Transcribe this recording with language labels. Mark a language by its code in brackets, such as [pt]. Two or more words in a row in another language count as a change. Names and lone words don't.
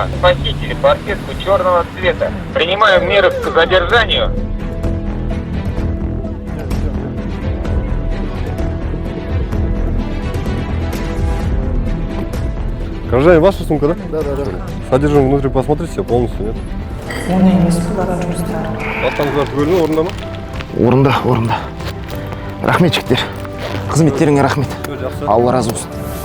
[ru] Похитили паркетку черного цвета. Принимаем меры к задержанию. Гражданин, ваша сумка, да? Да. Содержим внутри, посмотрите все полностью, нет? [kk] Оңай емес бұлардың жұмыстары. Аттарыңыздар түгел орында ма? Орында. Рахмет жігіттер. Қызметтеріңе рахмет. Жақсы. Алла разы болсын.